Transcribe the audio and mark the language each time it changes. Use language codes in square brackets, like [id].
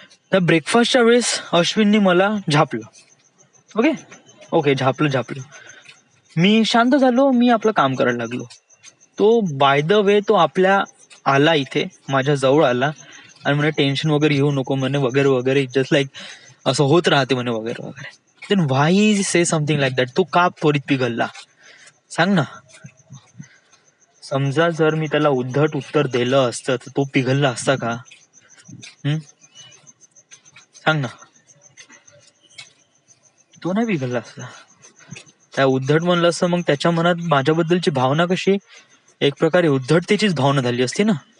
[mr] त्या ब्रेकफास्टच्या वेळेस अश्विननी मला झापलं. Okay okay, झापलं. मी शांत झालो, मी आपलं काम करायला लागलो. तो बाय द वे तो आपल्या आला इथे माझ्या जवळ आला आणि म्हणे टेन्शन वगैरे घेऊ नको म्हणे वगैरे वगैरे, जस्ट लाईक असं होत राहते म्हणे वगैरे वगैरे. [en] Then why say something like that? [mr] तो का त्वरित पिघलला सांग ना. समजा जर मी त्याला उद्धट उत्तर दिलं असतं तर तो पिघलला असता का? सांग ना. तो नाही पिघलला असता. त्या उद्धट म्हणलं असतं मग त्याच्या मनात माझ्याबद्दलची भावना कशी एक प्रकारे उद्धटतेचीच भावना झाली असती ना.